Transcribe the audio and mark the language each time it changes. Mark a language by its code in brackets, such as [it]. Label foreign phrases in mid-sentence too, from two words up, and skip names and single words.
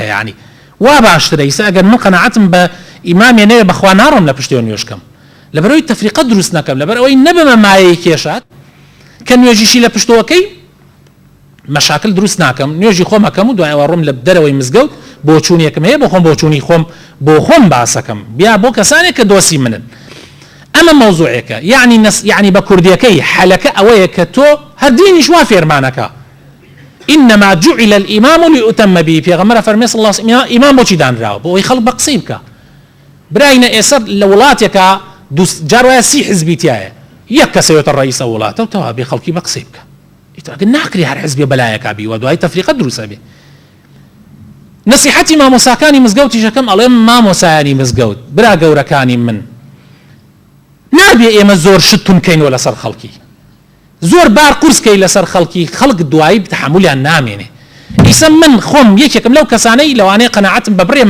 [ckb] یعنی وا باشترە ئیسا ئەگەر من قەناعەتم بە ئیمامێ نەوێ بەخوا ناڕۆم لە پشتیەوە نوێژکەم لەبەرەوەی تەفریقە دروست نەکەم لەبەرەوەی نەبمە مایەی کێشات کە نوێژیشی لە پشتەوەکەی مەشاکل دروست ناکەم نوێژی خۆم ئەەکەم و دوایەوە ڕۆم لە دەرەوەی مزگەوت بۆچوونیەکەم هەیە بۆ خۆم بۆچوونی خۆم بۆ خۆم باسەکەم بیا بۆ کەسانێک کە دۆسی منن ئەمە مەوزوعێکە یعنی بە کوردیەکەی حەلەکە ئەوەیە کە تۆ هەردینیش وا فێرمانەکە [ar] إنما جعل الإمام ليؤتم به [ckb] پێغەمبەر فەرمێ [ar] صلی الله عليه وسلم [ckb] ئیمام بۆچی دانراوە بۆ ئەوەی خەڵک بە قسەی بکە براینە ئێسەر لە وڵاتێکە جار وایە 30 حزبی تایە یەک کەسەوێتە ڕئیسە وڵاتە و تەوا بێ خەڵکی بە قسەی بکە ئیتر ناکری هەر حزبێ بەلایەکە بی و دوای تەفریقە دروستە بێ نصیحەتی مامۆساکانی مزگەوتی شەکەم ئەڵێم مامۆسایانی مزگەوت برا گەورەکانی من نابێ ئێمە زۆر شتون کەینەوە لەسەر خەڵکی زۆر بار قورسکەی لەسەر خەڵکی خەڵک دوایی تەحمولیان نامێنێ ئیسا من خۆم یەکێکم لەو کەسانەی لەوانەیە قەناعەتم بە بڕێ